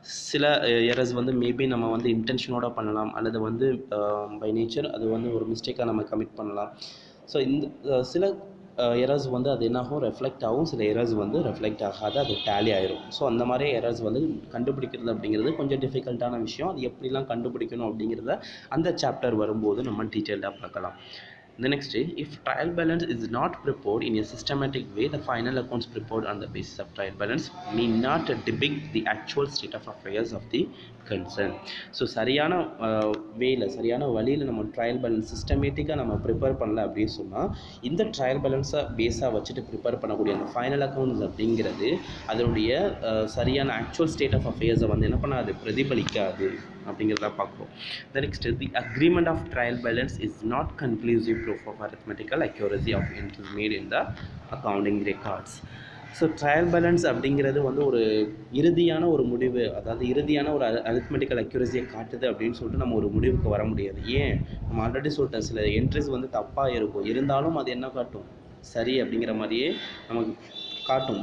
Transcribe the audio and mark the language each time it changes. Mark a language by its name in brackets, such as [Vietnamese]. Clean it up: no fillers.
[Tamil] சில எரர்ஸ் வந்து மேபி நம்ம வந்து இன்டென்ஷனோட பண்ணலாம், அல்லது வந்து பை நேச்சர் அது வந்து ஒரு மிஸ்டேக்காக நம்ம கமிட் பண்ணலாம். ஸோ இந்த சில எரர்ஸ் வந்து அது என்னாகும், ரெஃப்ளெக்ட் ஆகும். சில எரர்ஸ் வந்து ரெஃப்ளெக்ட் ஆகாது, அது டேலி ஆயிரும். ஸோ அந்த மாதிரி எரர்ஸ் வந்து கண்டுபிடிக்கிறது அப்படிங்கிறது கொஞ்சம் டிஃபிகல்ட்டான விஷயம். அது எப்படிலாம் கண்டுபிடிக்கணும் அப்படிங்கிறத அந்த சாப்டர் வரும்போது நம்ம டீட்டெயில்டாக பார்க்கலாம். [English] The next, if trial balance is not prepared in a systematic way, the final accounts prepared on the basis of trial balance may not depict the actual state of affairs of the concern. [Tamil] So சரியான வேல சரியான வழியில் நம்ம trial balance சிஸ்டமேட்டிக்காக நம்ம prepare பண்ணல அப்படின்னு சொன்னால், இந்த ட்ரையல் பேலன்ஸை பேஸாக வச்சுட்டு ப்ரிப்பேர் பண்ணக்கூடிய அந்த ஃபைனல் அக்கௌண்ட்ஸ் அப்படிங்கிறது அதனுடைய சரியான ஆக்சுவல் ஸ்டேட் ஆஃப் அஃபேர்ஸை வந்து என்ன பண்ணாது, பிரதிபலிக்காது அப்படிங்கிறத பார்க்குறோம். [English] The next, the agreement of trial balance is not conclusive proof of arithmetical accuracy of entries made in the accounting records. [Tamil] So trial balance அப்படிங்கிறது வந்து ஒரு இறுதியான ஒரு முடிவு, அதாவது இறுதியான ஒரு அரித்மெட்டிக்கல் அக்யூரஸியை காட்டுது அப்படின்னு சொல்லிட்டு நம்ம ஒரு முடிவுக்கு வர முடியாது. ஏன், நம்ம ஆல்ரெடி சொல்லிட்டேன், சில என்ட்ரிஸ் வந்து தப்பாக இருக்கும், இருந்தாலும் அது என்ன காட்டும், சரி அப்படிங்கிற மாதிரியே நமக்கு காட்டும்.